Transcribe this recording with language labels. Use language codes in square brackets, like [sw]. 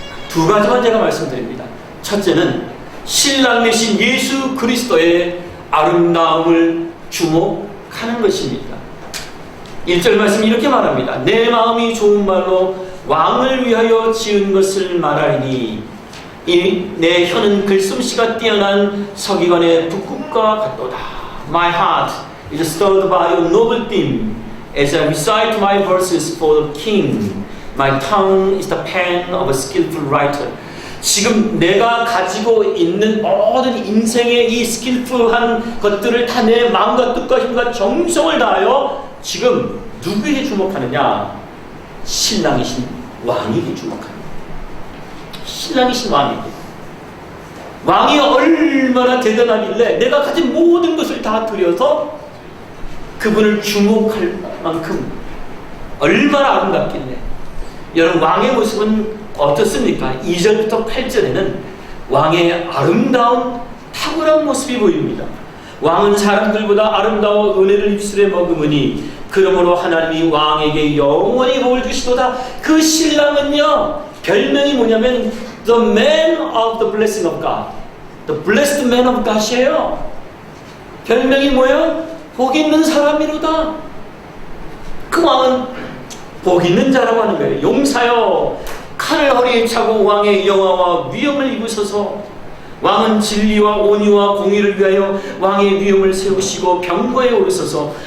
[ko] 두 가지만 제가 말씀드립니다. 첫째는 신랑 되신 예수 그리스도의 아름다움을 주목하는 것입니다. 1절 말씀이 이렇게 말합니다. 내 마음이 좋은 말로 왕을 위하여 지은 것을 말하니 내 혀는 글솜씨가 뛰어난 서기관의 북극과 같도다. [en] My heart is stirred by a noble theme as I recite my verses for the king. My tongue is the pen of a skillful writer. [ko] 지금 내가 가지고 있는 모든 인생의 이 스킬풀한 것들을 다 내 마음과 뜻과 힘과 정성을 다하여 지금 누구에게 주목하느냐? 신랑이신 왕에게 주목합니다. 신랑이신 왕에게. 왕이 얼마나 대단하길래 내가 가진 모든 것을 다 들여서 그분을 주목할 만큼 얼마나 아름답길래. 여러분, 왕의 모습은 어떻습니까? 2절부터 8절에는 왕의 아름다운 탁월한 모습이 보입니다. 왕은 사람들보다 아름다워 은혜를 입술에 머금으니 그러므로 하나님이 왕에게 영원히 복을 주시도다. 그 신랑은요, 별명이 뭐냐면 [en] The man of the blessing of God, [ko] The blessed man of God이에요. 별명이 뭐예요? 복 있는 사람이로다. 그 왕은 복 있는 자라고 하는 거예요. 용사여, 칼을 허리에 차고 왕의 영화와 위엄을 입으소서. 왕은 진리와 온유와 공의를 위하여 왕의 위엄을 세우시고 병거에 오르소서.